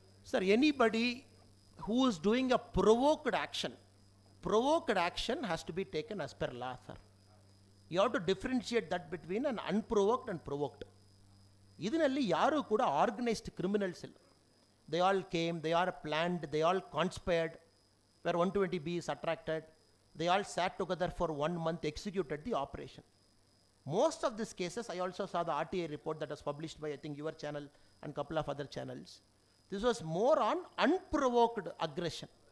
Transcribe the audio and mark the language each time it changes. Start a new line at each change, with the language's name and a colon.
English: Sir, anybody who is doing a provoked action has to be taken as per law, sir. You have to differentiate that between an unprovoked and provoked.
Kannada: ಇದರಲ್ಲಿ ಯಾರು ಕೂಡ
English: organised criminals
Kannada: ಇಲ್ಲ.
English: They all came, they are planned, they all conspired, where 120B is attracted. They all sat together for 1 month, executed the operation. Most of these cases, I also saw the RTA report that was published by, I think, your channel and couple of other channels. This was more on unprovoked aggression.